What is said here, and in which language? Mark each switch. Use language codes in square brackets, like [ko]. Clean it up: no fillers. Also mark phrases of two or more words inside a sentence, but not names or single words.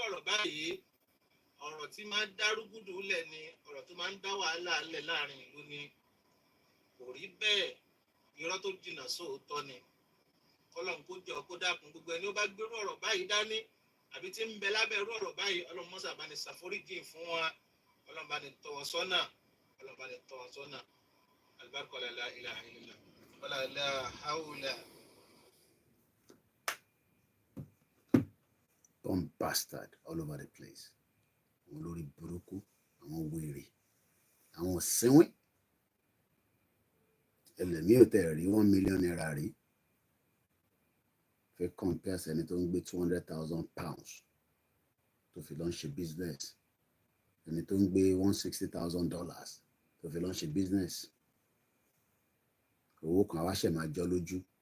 [yo] ọ̀rọ̀ báyìí ọ̀rọ̀ tí máa ń dá rúgúdù lẹ̀ ni ọ̀rọ̀ tó máa ń dá wàhálà lẹ̀ láàrin ìlú ni kò rí bẹ́ẹ̀ irọ́ tó jìnnà sóòótọ́ ni kọ́lọ́n kó jọ kó dákun gbogbo ẹni ó bá gbérú ọ̀rọ̀ báyìí dání àbí tí ń bẹ lábẹ́ irú ọ̀rọ̀ báyìí ọlọ́run mọ́sà bá ní ṣàforíjì fún wa ọlọ́run bá ní tọ́ wọn sọ́nà ọlọ́run bá ní tọ́ wọn sọ́nà alibarika [ar] لا إله إلا الله ولا لا حول. [en] Dumb bastard all over the place [yo] àwọn olórí burúkú àwọn wèrè àwọn òsínwín ẹlẹ́mìí ò tẹ̀ rí 1 million naira rí fẹ́ compare ẹni tó ń gbé 200,000 pounds tó fi lọ ń ṣe business ẹni tó ń gbé $160,000 tó fi lọ ń ṣe business owó kan wá ṣẹ̀ máa jọ lójú.